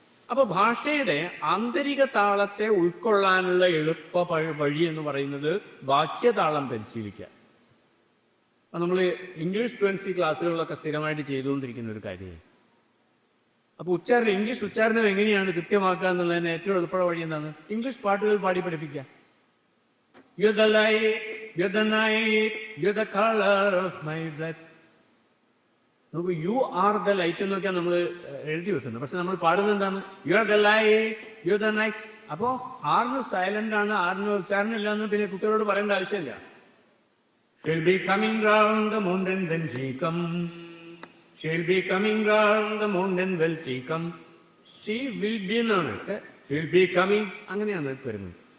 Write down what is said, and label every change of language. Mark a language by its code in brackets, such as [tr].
[ml] അപ്പൊ ഭാഷയുടെ ആന്തരിക താളത്തെ ഉൾക്കൊള്ളാനുള്ള എളുപ്പ വഴി എന്ന് പറയുന്നത് ബാഹ്യതാളം പരിശീലിക്കുക. നമ്മൾ ഇംഗ്ലീഷ് ഫ്ലുവൻസി ക്ലാസ്സുകളിലൊക്കെ സ്ഥിരമായിട്ട് ചെയ്തുകൊണ്ടിരിക്കുന്ന ഒരു കാര്യമാണ്. അപ്പൊ ഇംഗ്ലീഷ് ഉച്ചാരണം എങ്ങനെയാണ് കൃത്യമാക്കുക എന്നുള്ളതിന് ഏറ്റവും എളുപ്പമുള്ള വഴി എന്താണ്? ഇംഗ്ലീഷ് പാട്ടുകൾ പാടി പഠിപ്പിക്കുക. [en] You're the light, you're the night, you're the color of my blood. [ml] നമുക്ക് [en] you are the light [ml] എന്നൊക്കെയാണ് നമ്മൾ എഴുതി വെക്കുന്നത്. പക്ഷെ നമ്മൾ പാടുന്നത് എന്താണ്? [en] You are the light, you are the night. [ml] അപ്പോൾ ആറിന് സൈലന്റ് ആണ്, ആറിന് ഉച്ചാരണം ഇല്ല എന്ന് പിന്നെ കുട്ടികളോട് പറയേണ്ട ആവശ്യമില്ല. [en] She'll be coming round the mountain when she comes. She'll be coming round the mountain when she comes. She will be [ml] എന്നാണ്. [en] She'll be coming [ml] അങ്ങനെയാണ് വരുന്നത്.